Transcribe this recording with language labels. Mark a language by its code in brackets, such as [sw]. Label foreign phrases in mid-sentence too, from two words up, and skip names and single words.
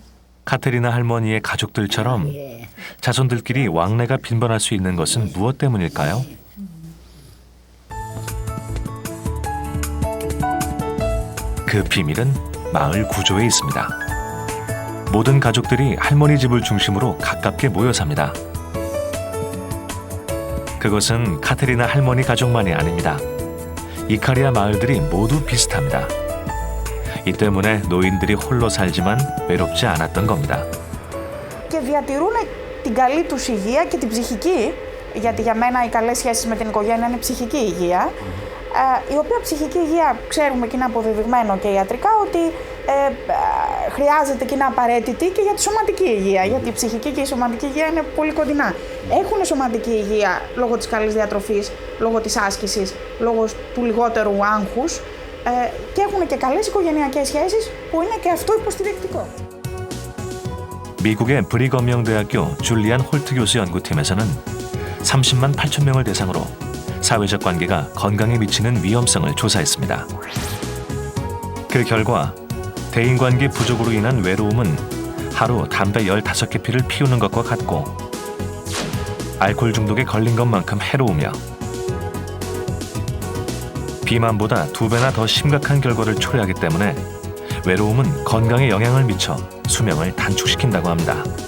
[ko] 카테리나 할머니의 가족들처럼 자손들끼리 왕래가 빈번할 수 있는 것은 무엇 때문일까요? 그 비밀은 마을 구조에 있습니다. 모든 가족들이 할머니 집을 중심으로 가깝게 모여 삽니다. 그것은 카테리나 할머니 가족만이 아닙니다. 이카리아 마을들이 모두 비슷합니다. 이 때문에 노인들이 홀로 살지만 외롭지 않았던 겁니다. [el] Και διατηρούν την καλή τους υγεία και την ψυχική, γιατί για μένα οι καλές σχέσεις με την οικογένεια είναι ψυχική υγεία, η οποία ψυχική υγεία ξέρουμε και είναι αποδεδειγμένο και ιατρικά ότι χρειάζεται και είναι απαραίτητη και για τη σωματική υγεία, γιατί η ψυχική και η σωματική υγεία είναι πολύ κοντινά. Έχουν σωματική υγεία λόγω της καλής διατροφής, λόγω της άσκησης, λόγω του λιγότερου άγχους και έχουν και καλές οικογενειακές σχέσεις που είναι και αυτό υποστηρικτικό. [ko] 미국의 브리검명대학교 줄리안 홀트 교수 연구팀에서는 30만 8천 명을 대상으로 사회적 관계가 건강에 미치는 위험성을 조사했습니다. 그 결과 대인관계 부족으로 인한 외로움은 하루 담배 15개 피를 피우는 것과 같고 알코올 중독에 걸린 것만큼 해로우며 비만보다 2배나 더 심각한 결과를 초래하기 때문에 외로움은 건강에 영향을 미쳐 수명을 단축시킨다고 합니다.